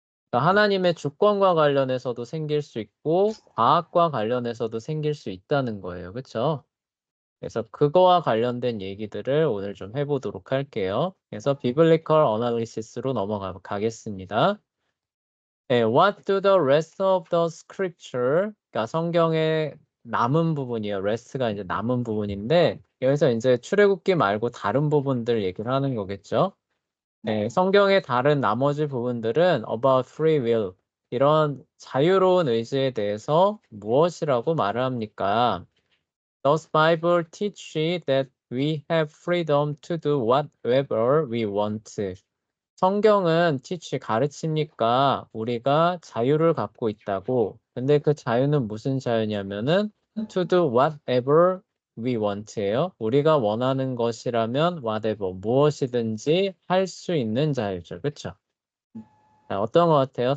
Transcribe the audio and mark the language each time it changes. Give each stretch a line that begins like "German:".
Korean: 그러니까 하나님의 주권과 관련해서도 생길 수 있고, 과학과 관련해서도 생길 수 있다는 거예요. 그쵸? 그래서 그거와 관련된 얘기들을 오늘 좀 해보도록 할게요. 그래서 Biblical Analysis로 넘어가겠습니다.
English: 네, What do the rest of the scripture,
Korean: 그러니까 성경의 남은 부분이에요. rest가 이제 남은 부분인데, 여기서 이제 출애굽기 말고 다른 부분들 얘기를 하는 거겠죠. 네, 성경의 다른 나머지 부분들은
English: about free will,
Korean: 이런 자유로운 의지에 대해서 무엇이라고 말을 합니까?
English: Does Bible teach that we have freedom to do whatever we want?
Korean: 성경은 teach 가르칩니까? 우리가 자유를 갖고 있다고. 근데 그 자유는 무슨 자유냐면은
English: to do whatever we want
Korean: 예요. 우리가 원하는 것이라면 whatever 무엇이든지 할 수 있는 자유죠. 그렇죠? 어떤 것 같아요?